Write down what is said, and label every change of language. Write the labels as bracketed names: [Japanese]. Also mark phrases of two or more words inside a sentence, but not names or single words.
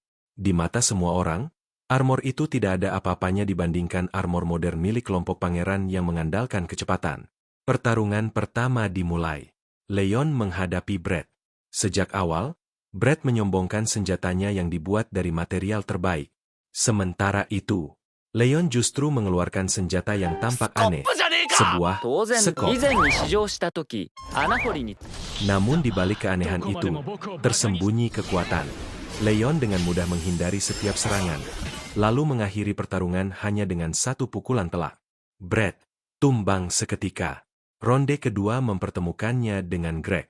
[Indonesian] Di mata semua orang, armor itu tidak ada apa-apanya dibandingkan armor modern milik kelompok pangeran yang mengandalkan kecepatan. Pertarungan pertama dimulai. Leon menghadapi Brett. Sejak awal, Brett menyombongkan senjatanya yang dibuat dari material terbaik. Sementara itu, Leon justru mengeluarkan senjata yang tampak aneh, sebuah [Japanese] 当然、 [Indonesian] sekop. [Japanese] 以前に試乗した時、穴掘りに [Indonesian] Namun di balik keanehan itu, tersembunyi kekuatan. Leon dengan mudah menghindari setiap serangan, lalu mengakhiri pertarungan hanya dengan satu pukulan telak. Brett tumbang seketika. Ronde kedua mempertemukannya dengan Greg.